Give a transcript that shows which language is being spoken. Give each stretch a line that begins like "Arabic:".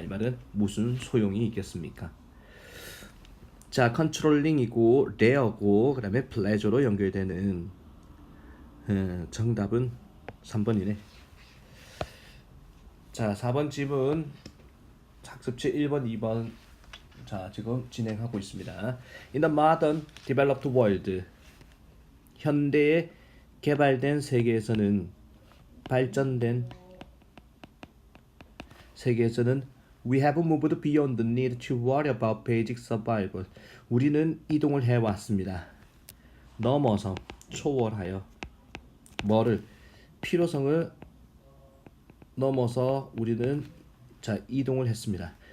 Korean: 이 말은 무슨 소용이 있겠습니까? 자, 컨트롤링이고 레어고 그다음에 플레저로 연결되는 정답은 3번이네. 자, 4번 지문 학습지 1번, 2번 자, 지금 진행하고 있습니다.
English: In the modern developed world
Korean: 현대에 개발된 세계에서는 발전된 세계에서는
English: we have moved beyond the need to worry about basic survival.
Korean: 우리는 이동을 해왔습니다. 넘어서 초월하여 뭐를 필요성을 넘어서 우리는 자 이동을 했습니다.